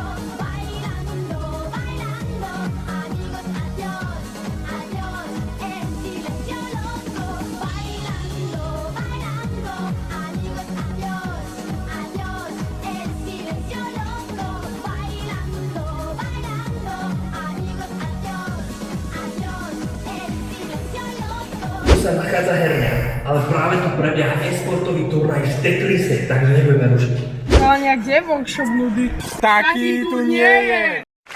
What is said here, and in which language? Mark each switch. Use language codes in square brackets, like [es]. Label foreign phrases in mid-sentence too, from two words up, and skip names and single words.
[es] Bailando, bailando, amigos, adiós, adiós, el silencio loco. Bailando, bailando, amigos, adiós, adiós, el silencio loco. Bailando, bailando, amigos, adiós, adiós, el silencio loco. [sk] Tu sa nachádza herňa, ale práve tu prebieha e-sportový turnaj v Tetrise, takže nebudeme rušiť. No a kde workshop nudy? Taký tu nie je!